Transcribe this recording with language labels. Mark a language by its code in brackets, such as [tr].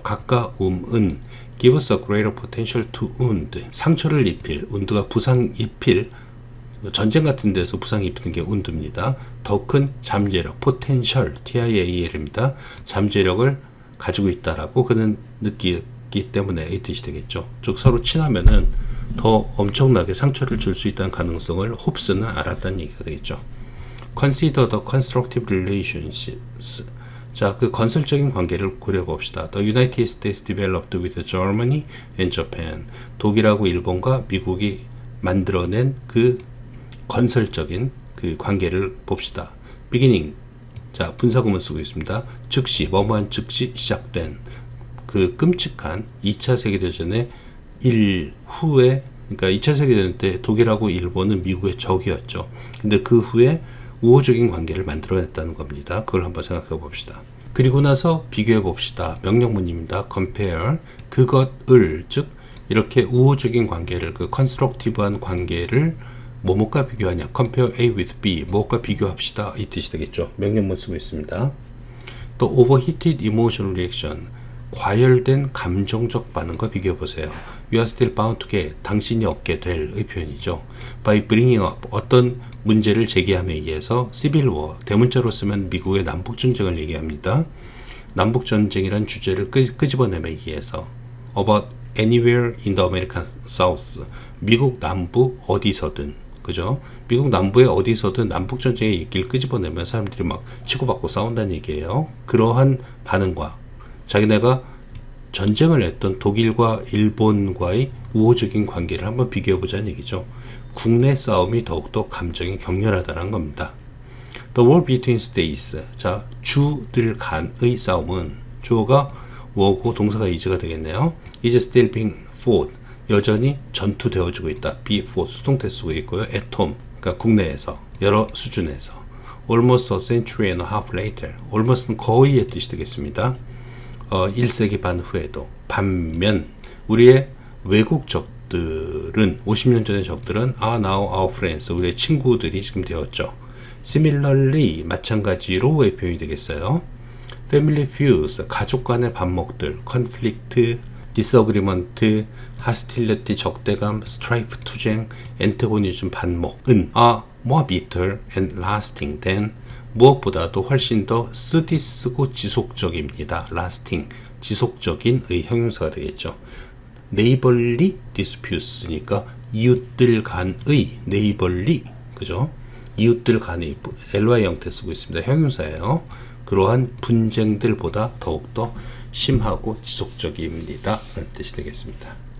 [ko] 가까움은 [en] give us a greater potential to wound, [ko] 상처를 입힐, wound가 부상 입힐, 전쟁 같은 데서 부상 입히는 게 wound입니다. 더 큰 잠재력, potential, TIAL입니다. 잠재력을 가지고 있다라고 그는 느끼기 때문에 이 뜻이 되겠죠. 즉 서로 친하면은 더 엄청나게 상처를 줄 수 있다는 가능성을 홉스는 알았다는 얘기가 되겠죠. [en] Consider the constructive relationships. [ko] 자, 그 건설적인 관계를 고려해 봅시다. [en] The United States developed with Germany and Japan. [ko] 독일하고 일본과 미국이 만들어낸 그 건설적인 그 관계를 봅시다. [en] beginning. [ko] 자, 분사구문 쓰고 있습니다. 즉시, 뭐뭐한 즉시 시작된 그 끔찍한 2차 세계대전의 일후에, 그러니까 2차 세계대전 때 독일하고 일본은 미국의 적이었죠. 근데 그 후에 우호적인 관계를 만들어냈다는 겁니다. 그걸 한번 생각해 봅시다. 그리고 나서 비교해 봅시다. 명령문입니다. compare. 그것을, 즉 이렇게 우호적인 관계를, 그 constructive한 관계를 뭐뭐과 비교하냐. compare A with B. 뭐가 비교합시다. 이 뜻이 되겠죠. 명령문 쓰고 있습니다. [en] 또 overheated emotional reaction. [ko] 과열된 감정적 반응과 비교해 보세요. [en] You are still bound to get. [ko] 당신이 얻게 될 의 표현이죠. [en] By bringing up. [ko] 어떤 문제를 제기함에 의해서 [en] civil war. [ko] 대문자로 쓰면 미국의 남북전쟁을 얘기합니다. 남북전쟁이란 주제를 끄집어내에 의해서 [en] about anywhere in the American South. [ko] 미국 남부 어디서든. 그죠? 미국 남부에 어디서든 남북전쟁의 얘기를 끄집어내면 사람들이 막 치고받고 싸운다는 얘기예요. 그러한 반응과 자기네가 전쟁을 했던 독일과 일본과의 우호적인 관계를 한번 비교해보자는 얘기죠. 국내 싸움이 더욱더 감정이 격렬하다는 겁니다. [en] The war between states. [ko] 자, 주들 간의 싸움은 주어가 war고 동사가 is가 되겠네요. [en] is still being fought. [ko] 여전히 전투되어지고 있다. [en] be fought [ko] 수동태 쓰고 있고요. [en] at home. [ko] 그러니까 국내에서 여러 수준에서. [en] almost a century and a half later. [ko] almost는 거의의 뜻이 되겠습니다. 1세기 반 후에도. 반면 우리의 외국 적들은 50년 전의 적들은 [en] are now our friends. [ko] 우리의 친구들이 지금 되었죠. [en] Similarly [ko] 마찬가지로의 표현이 되겠어요. [en] family feuds, [ko] 가족 간의 반목들, [en] conflict, disagreement, hostility, 적대감, strife, 투쟁, antagonism, 반목은 are more bitter and lasting than, [ko] 무엇보다도 훨씬 더 쓰디쓰고 지속적입니다. lasting, 지속적인의 형용사가 되겠죠. [en] neighborly disputes [ko] 니까 이웃들 간의, neighborly, 그죠? 이웃들 간의 ly 형태 쓰고 있습니다. 형용사예요. 그러한 분쟁들보다 더욱더 심하고 지속적입니다. 라는 뜻이 되겠습니다.